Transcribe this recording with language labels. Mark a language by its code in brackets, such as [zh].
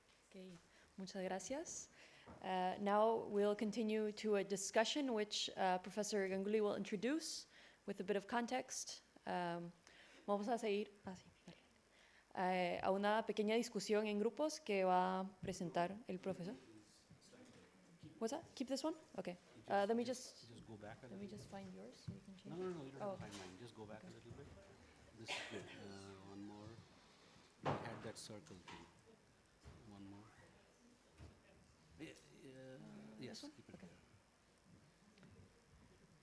[es] Okay, muchas gracias. [en] Now we'll continue to a discussion which Professor Ganguly will introduce with a bit of context. [es] Vamos a seguir a una pequeña discusión en grupos que va a presentar el profesor. [en] What's that? Keep this one? Okay. Let me just go back let me just find yours so you can change. No, you don't have to find mine. Just go back a little bit. This is good. One more. We had that circle thing. One more. Yes, keep it there. I don't need my slides.